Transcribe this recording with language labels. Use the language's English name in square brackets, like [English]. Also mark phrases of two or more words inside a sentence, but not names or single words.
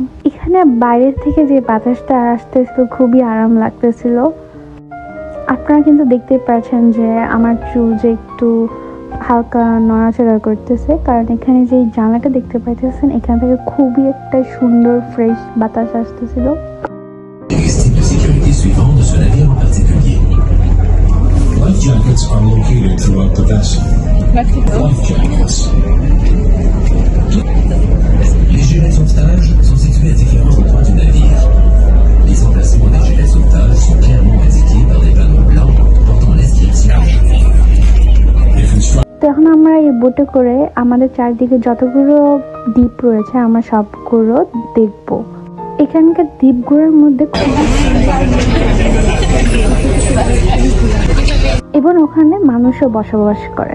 [Bangla] এখানে বাইরের থেকে যে বাতাসটা আসতেছিল খুবই আরাম লাগতেছিল। আপনারা কিন্তু দেখতে পাচ্ছেন যে আমার চুল যে একটু হালকা নড়াচড়া করতেছে, কারণ এখানে যে জানলাটা দেখতে পাইতেছেন, এখান থেকে খুবই একটা সুন্দর ফ্রেশ বাতাস আসতেছিল। [English] Life jackets are located throughout the vessel. Life jackets. [French] Les gilets de sauvetage sont situés à différents endroits du navire. Les emplacements des gilets de sauvetage sont clairement indiqués par des panneaux blancs portant l'inscription. [Bangla] তো এখন আমরা এই বোটে করে আমাদের চারদিকে যতগুলো দ্বীপ রয়েছে আমরা সবগুলো দেখব। এখানকার দ্বীপগুলোর মধ্যে এবং ওখানে মানুষও বসবাস করে।